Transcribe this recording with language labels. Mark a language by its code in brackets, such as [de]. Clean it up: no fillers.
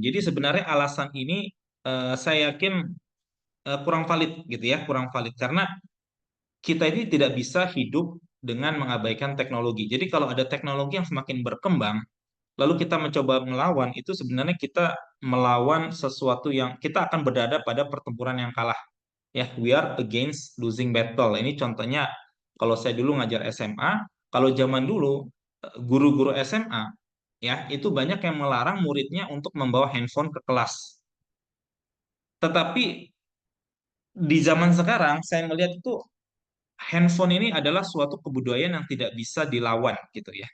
[id] Jadi sebenarnya alasan ini saya yakin kurang valid, gitu ya, kurang valid karena kita ini tidak bisa hidup dengan mengabaikan teknologi. Jadi kalau ada teknologi yang semakin berkembang, lalu kita mencoba melawan, itu sebenarnya kita melawan sesuatu yang kita akan berada pada pertempuran yang kalah. [en] Ya, we are against losing battle. [id] Ini contohnya kalau saya dulu ngajar SMA, kalau zaman dulu guru-guru SMA, ya, itu banyak yang melarang muridnya untuk membawa handphone ke kelas. Tetapi di zaman sekarang saya melihat itu handphone ini adalah suatu kebudayaan yang tidak bisa dilawan, gitu ya.